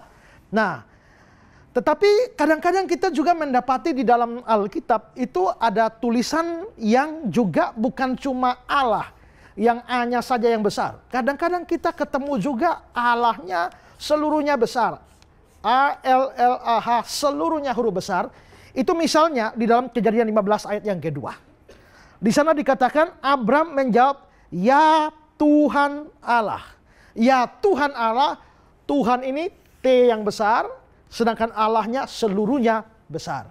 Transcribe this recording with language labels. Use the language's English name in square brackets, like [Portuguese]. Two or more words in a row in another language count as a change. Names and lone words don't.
[Indonesian] Nah, tetapi kadang-kadang kita juga mendapati di dalam Alkitab itu ada tulisan yang juga bukan cuma Allah yang A-nya saja yang besar. Kadang-kadang kita ketemu juga Allahnya seluruhnya besar. A-L-L-A-H seluruhnya huruf besar. Itu misalnya di dalam Kejadian 15 ayat yang kedua. Di sana dikatakan Abram menjawab, ya Tuhan Allah. Ya Tuhan Allah, Tuhan ini T yang besar, sedangkan Allahnya seluruhnya besar.